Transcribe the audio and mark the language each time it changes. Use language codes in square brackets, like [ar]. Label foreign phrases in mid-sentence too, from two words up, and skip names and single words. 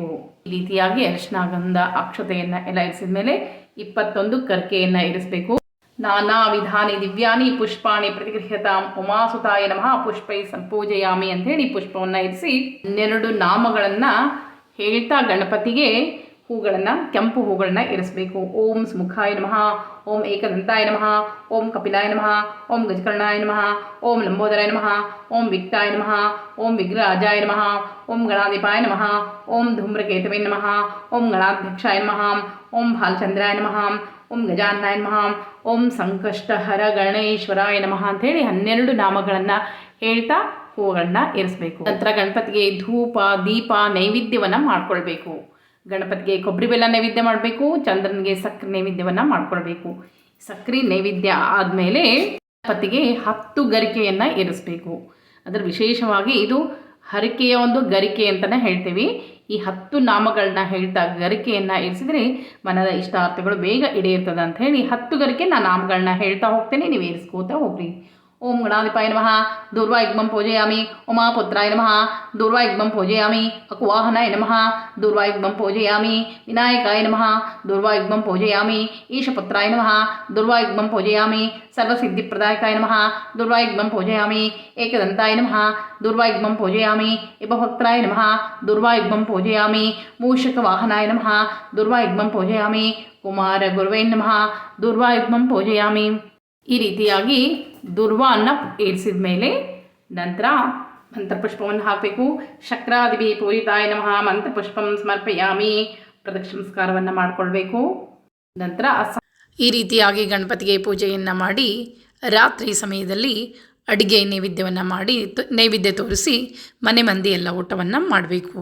[kn] ಈ ರೀತಿಯಾಗಿ ಅರಿಶಿನ ಗಂಧ ಅಕ್ಷತೆಯನ್ನು ಎಲ್ಲ ಇರಿಸಿದ ಮೇಲೆ 21 ಕರ್ಕೆಯನ್ನು ಇರಿಸಬೇಕು. [sa] ನಾನಾ ವಿಧಾನಿ ದಿವ್ಯಾನಿ ಪುಷ್ಪಾಣಿ ಪ್ರತಿಗೃಹ್ಯತಾಂ ಉಮಾಸುತಾಯ ನಮಃ ಪುಷ್ಪೈ ಸಂಪೂಜಯಾಮಿ [kn] ಅಂಥೇಳಿ ಪುಷ್ಪವನ್ನು ಇರಿಸಿ 12 ನಾಮಗಳನ್ನು ಹೇಳ್ತಾ ಗಣಪತಿಗೆ ಹೂಗಳನ್ನು ಕೆಂಪು ಹೂಗಳನ್ನ ಇರಿಸಬೇಕು. [sa] ಓಂ ಸ್ಮುಖಾಯ ನಮಃ, ಓಂ ಏಕದಂತಾಯ ನಮಃ, ಓಂ ಕಪಿಲಾಯ ನಮಃ, ಓಂ ಗಜಕರ್ಣಾಯ ನಮಃ, ಓಂ ಲಂಬೋದರಾಯ ನಮಃ, ಓಂ ವಿಕ್ತಾಯ ನಮಃ, ಓಂ ವಿಗ್ರಹರಾಜಾಯ ನಮಃ, ಓಂ ಗಣಾಧಿಪಾಯ ನಮಃ, ಓಂ ಧೂಮ್ರಕೇತವೇ ನಮಃ, ಓಂ ಗಣಾಧ್ಯಕ್ಷಾಯ ನಮಃ, ಓಂ ಭಾಲಚಂದ್ರಾಯ ನಮಃ, ಓಂ ಗಜಾನನಾಯ ನಮಃ, ಓಂ ಸಂಕಷ್ಟಹರ ಗಣೇಶ್ವರಾಯ ನಮಃ [kn] ಅಂಥೇಳಿ 12 ನಾಮಗಳನ್ನು ಹೇಳ್ತಾ ಹೂವುಗಳನ್ನ ಇರಿಸಬೇಕು. ನಂತರ ಗಣಪತಿಗೆ ಧೂಪ ದೀಪ ನೈವೇದ್ಯವನ್ನು ಮಾಡ್ಕೊಳ್ಬೇಕು. ಗಣಪತಿಗೆ ಕೊಬ್ಬರಿ ಬೆಲ್ಲ ನೈವೇದ್ಯ ಮಾಡಬೇಕು. ಚಂದ್ರನಿಗೆ ಸಕ್ಕರೆ ನೈವೇದ್ಯವನ್ನು ಮಾಡ್ಕೊಳ್ಬೇಕು. ಸಕ್ಕರೆ ನೈವೇದ್ಯ ಆದಮೇಲೆ ಗಣಪತಿಗೆ 10 ಗರಿಕೆಯನ್ನು ಇರಿಸಬೇಕು. ಅದರ ವಿಶೇಷವಾಗಿ ಇದು ಹರಕೆಯ ಒಂದು ಗರಿಕೆ ಅಂತಲೇ ಹೇಳ್ತೀವಿ. ಈ 10 ನಾಮಗಳನ್ನ ಹೇಳ್ತಾ ಗರಿಕೆಯನ್ನು ಇರಿಸಿದರೆ ಮನದ ಇಷ್ಟಾರ್ಥಗಳು ಬೇಗ ಈಡೇರ್ತದೆ ಅಂತ ಹೇಳಿ 10 ಗರಿಕೆ ನಾನು ನಾಮಗಳನ್ನ ಹೇಳ್ತಾ ಹೋಗ್ತೇನೆ, ನೀವು ಏರಿಸ್ಕೋತಾ ಹೋಗ್ರಿ. [sa] ಓಂ ಗಣಾಧಿಪಾಯ ನಮಃ ದುರ್ವಾಯುಗ್ಮಂ ಪೂಜಯಾಮಿ. ಉಮಾಪುತ್ರಾಯ ನಮಃ ದುರ್ವಾಯುಗ್ಮಂ ಪೂಜಯಾಮಿ. ಅಕುವಾಹನಾಯ ನಮಃ ದುರ್ವಾಯುಗ್ಮಂ ಪೂಜಯಾಮಿ. ವಿನಾಯಕಾಯ ನಮಃ ದುರ್ವಾಯುಗ್ಮಂ ಪೂಜಯಾಮಿ. ಈಶಪುತ್ರಾಯ ನಮಃ ದುರ್ವಾಯುಗ್ಮಂ ಪೂಜಯಾಮಿ. ಸರ್ವಸಿದ್ಧಿಪ್ರದಾಯಕಾಯ ನಮಃ ದುರ್ವಾಯುಗ್ಮಂ ಪೂಜಯಾಮಿ. ಏಕದಂತಾಯ ನಮಃ ದುರ್ವಾಯುಗ್ಮಂ ಪೂಜಯಾಮಿ. ಇಬಭಕ್ತಾಯ ನಮಃ ದುರ್ವಾಯುಗ್ಮಂ ಪೂಜಯಾಮಿ. ಮೂಷಕವಾಹನಾಯ ನಮಃ ದುರ್ವಾಯುಗ್ಮಂ ಪೂಜಯಾಮಿ. ಕುಮಾರ ಗುರುವೇ ನಮಃ ದುರ್ವಾಯುಗ್ಮಂ ಪೂಜಯಾಮಿ. [kn] ಈ ರೀತಿಯಾಗಿ ದುರ್ವಾನ್ನ ಏರಿಸಿದ ಮೇಲೆ ನಂತರ ಮಂತ್ರಪುಷ್ಪವನ್ನು ಹಾಕಬೇಕು. [sa] ಶಕ್ರಾದಿಭಿ ಪೂಜಿತಾಯ ನಮಃ ಮಂತ್ರಪುಷ್ಪಂ ಸಮರ್ಪಯಾಮಿ. [kn] ಪ್ರದಕ್ಷಿಣಸ್ಕಾರವನ್ನು ಮಾಡಿಕೊಳ್ಬೇಕು. ನಂತರ ಈ ರೀತಿಯಾಗಿ ಗಣಪತಿಗೆ ಪೂಜೆಯನ್ನು ಮಾಡಿ ರಾತ್ರಿ ಸಮಯದಲ್ಲಿ ಅಡುಗೆ ನೈವೇದ್ಯವನ್ನು ಮಾಡಿ ನೈವೇದ್ಯ ತೋರಿಸಿ ಮನೆ ಮಂದಿ ಎಲ್ಲ ಊಟವನ್ನು ಮಾಡಬೇಕು.